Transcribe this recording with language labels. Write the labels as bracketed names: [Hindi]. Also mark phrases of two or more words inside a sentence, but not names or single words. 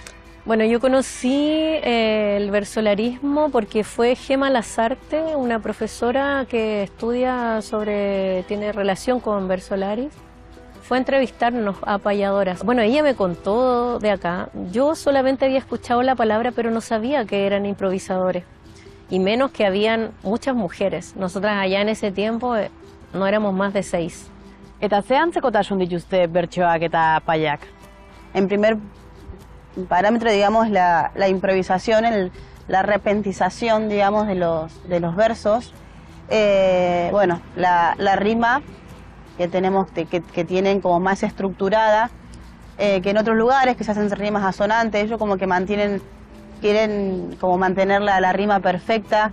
[Spanish] Bueno, yo conocí el bersolarismo porque fue Gema Lazarte, una profesora que estudia tiene relación con Bersolaris. Fue a entrevistarnos a payadoras. Bueno, ella me contó de acá. Yo solamente había escuchado la palabra, pero no sabía que eran improvisadores. Y menos que habían muchas mujeres. Nosotras allá en ese tiempo no éramos más de 6. [Basque] Eta ze antzekotasun dituzte bertsoak eta paiak? [Spanish] En primer parámetro, digamos, la improvisación, la repentización, digamos, de los versos. Bueno, la rima que tenemos, que tienen como más estructurada, que en otros lugares que se hacen rimas asonantes, ellos como que quieren como mantener la rima perfecta.